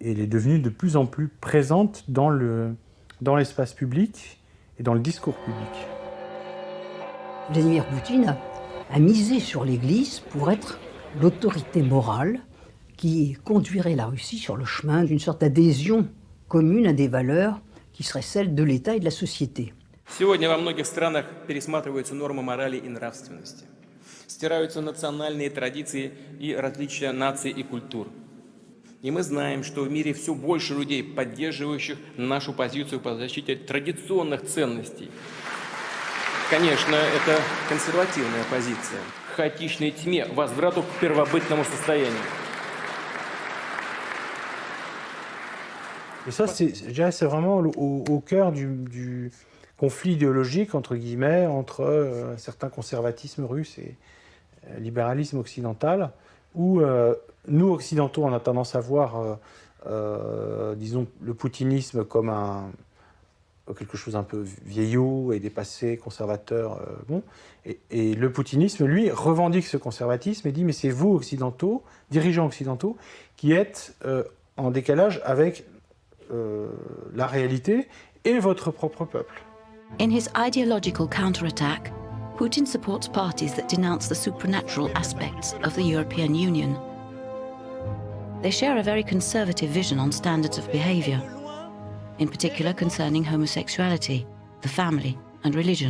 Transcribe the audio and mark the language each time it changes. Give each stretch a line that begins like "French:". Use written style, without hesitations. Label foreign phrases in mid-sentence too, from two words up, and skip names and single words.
French: elle est devenue de plus en plus présente dans l'espace public et dans le discours public. Vladimir Poutine a misé sur l'Église pour être l'autorité morale qui conduirait la Russie sur le chemin d'une sorte d'adhésion commune à des valeurs qui seraient celles de l'État et de la société.
Russian: Сегодня во многих странах пересматриваются нормы морали и нравственности. Стираются национальные традиции и различия наций и культур. И мы знаем, что в мире все больше людей, поддерживающих нашу позицию по защите традиционных ценностей. Конечно, это консервативная позиция. К хаотичной тьме, возврату к первобытному состоянию.
French: Et ça, je dirais, c'est vraiment au cœur du conflit idéologique, entre guillemets, entre certains conservatismes russes et libéralisme occidental, où nous, occidentaux, on a tendance à voir, disons, le poutinisme comme quelque chose un peu vieillot et dépassé, conservateur. Bon. Et le poutinisme, lui, revendique ce conservatisme et dit « mais c'est vous, occidentaux, dirigeants occidentaux, qui êtes en décalage avec la réalité et votre propre peuple ».
English: In his ideological counterattack, Putin supports parties that denounce the supernatural aspects of the European Union. They share a very conservative vision on standards of behavior, in particular concerning homosexuality, the family, and religion.